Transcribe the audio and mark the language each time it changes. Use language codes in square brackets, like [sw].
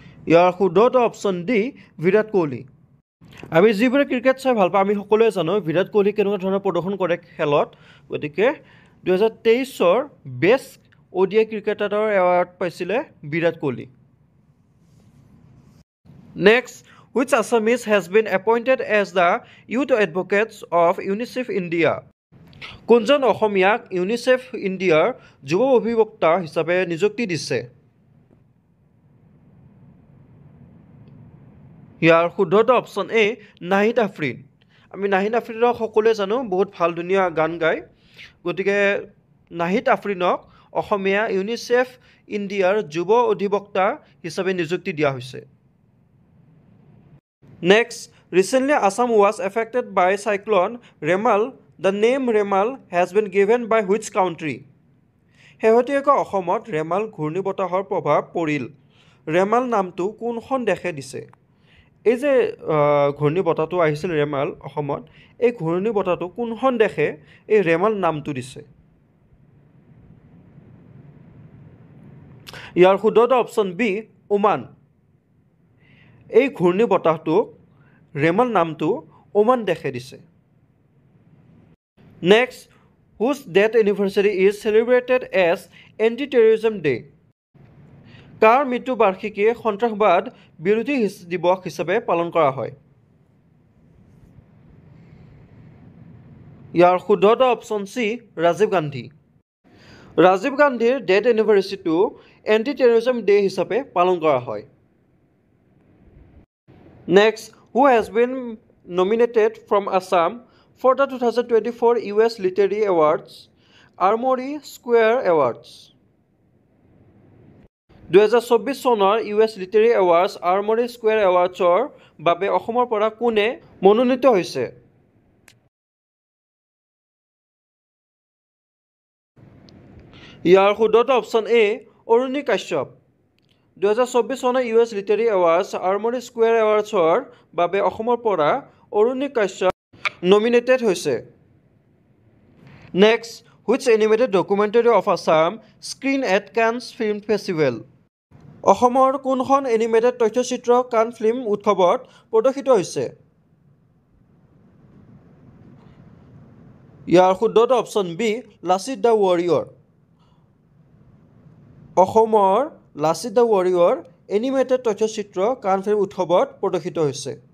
[as] ইয়াৰ শুদ্ধ option D Virat Kohli. আমি যিবোৰে ক্ৰিকেট চাই ভাল পাওঁ আমি সকলোৱে জানো বিৰাট কোহলি কেনেকুৱা ধৰণৰ প্ৰদৰ্শন কৰে খেলত। গতিকে 2023 বেষ্ট ODI ক্ৰিকেটাৰৰ এৱাৰ্ড পাইছিলে Virat Kohli. [en] Next, which Assamese has been appointed as the youth advocates of UNICEF India? [as] কোনজন অসমীয়াক ইউনিচেফ ইণ্ডিয়াৰ যুৱ অধিবক্তা হিচাপে নিযুক্তি দিছে? ইয়াৰ শুদ্ধ অপশ্যন এ নাহিদ আফ্ৰিন। আমি নাহিদ আফ্ৰিনক সকলোৱে জানো বহুত ভাল ধুনীয়া গান গায়। গতিকে নাহিদ আফ্ৰিনক অসমীয়া ইউনিচেফ ইণ্ডিয়াৰ যুৱ অধিবক্তা হিচাপে নিযুক্তি দিয়া হৈছে। [en] Next, recently Assam was affected by cyclone Remal. The name Remal has been given by which country? [as] শেহতীয়াকৈ অসমত ৰেমাল ঘূৰ্ণীবতাহৰ প্ৰভাৱ পৰিল। ৰেমাল নামটো কোনখন দেশে দিছে? এই যে ঘূৰ্ণীবতাহটো আহিছিল ৰেমাল অসমত, এই ঘূৰ্ণীবতাহটো কোনখন দেশে এই ৰেমাল নামটো দিছে? ইয়াৰ শুদ্ধ অপশ্যন বি ওমান। এই ঘূৰ্ণী বতাহটোক ৰেমাল নামটো ওমান দেশে দিছে। [en] Next, whose death anniversary is celebrated as anti terrorism day? [as] কাৰ মৃত্যু বাৰ্ষিকী সন্ত্ৰাসবাদ বিৰোধী দিৱস হিচাপে পালন কৰা হয়? ইয়াৰ শুদ্ধ অপশ্যন চি ৰাজীৱ গান্ধী। ৰাজীৱ গান্ধীৰ ডেথ এনিভাৰ্চাৰীটো এণ্টি টেৰৰিজম ডে হিচাপে পালন কৰা হয়। [en] Next, who has been nominated from Assam for the 2024 US Literary Awards, Armory Square Awards? [as] 2024 চনৰ US Literary Awards Armory Square Awardsৰ বাবে অসমৰ পৰা কোনে মনোনীত হৈছে? ইয়াৰ শুদ্ধ অপশ্যন এ অৰুণী কাশ্যপ। 2024 চনৰ US Literary Awards Armory Square Awardsৰ বাবে অসমৰ পৰা অৰুণী কাশ্যপ নমিনেটেড হৈছে। [en] Next, which animated documentary of Assam screen at Cannes Film Festival? [as] অসমৰ কোনখন এনিমেটেড তথ্যচিত্ৰ কান ফিল্ম উৎসৱত প্ৰদৰ্শিত হৈছে? ইয়াৰ শুদ্ধ option B Lachit the warrior. অসমৰ লাচিত দ্য ৱাৰিয়ৰ এনিমেটেড তথ্যচিত্ৰ কান ফিল্ম উৎসৱত প্ৰদৰ্শিত হৈছে।